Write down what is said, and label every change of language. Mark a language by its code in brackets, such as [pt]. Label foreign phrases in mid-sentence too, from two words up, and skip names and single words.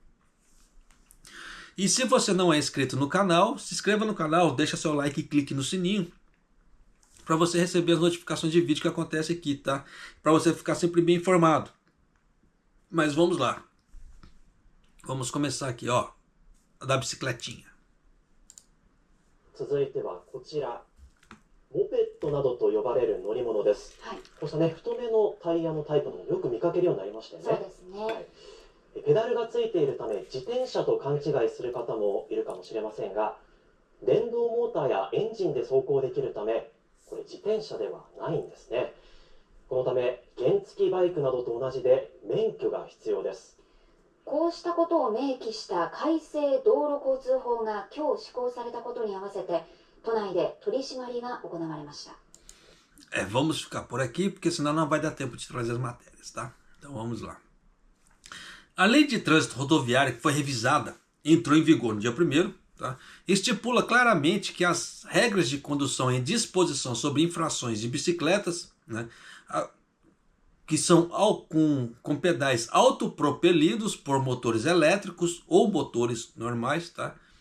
[pt] E se você não é inscrito no canal, se inscreva no canal, deixa seu like e clique no sininho para você receber as notificações de vídeo que acontece aqui, tá? Para você ficar sempre bem informado. Mas vamos lá. Vamos começar aqui, ó, da bicicletinha. [ja] 続いてはこちら、モペットなどと呼ばれる乗り物です。はい、こうしたね、太めのタイヤのタイプのよく見かけるようになりましたよね。そうですね。はい、ペダルがついているため自転車と勘違いする方もいるかもしれませんが、電動モーターやエンジンで走行できるため、これ自転車ではないんですね。このため原付バイクなどと同じで免許が必要です。こうしたことを明記した改正道路交通法が今日施行されたことに合わせて都内で取り締まりが行われました。 [pt] Vamos ficar por aqui, porque senão não vai dar tempo de trazer as matérias, tá? Então vamos lá. A Lei de Trânsito Rodoviário, que foi revisada, entrou em vigor no dia 1º, tá? Estipula claramente que as regras de condução em disposição sobre infrações de bicicletas, né, que são com pedais autopropelidos por motores elétricos ou motores normais, tá?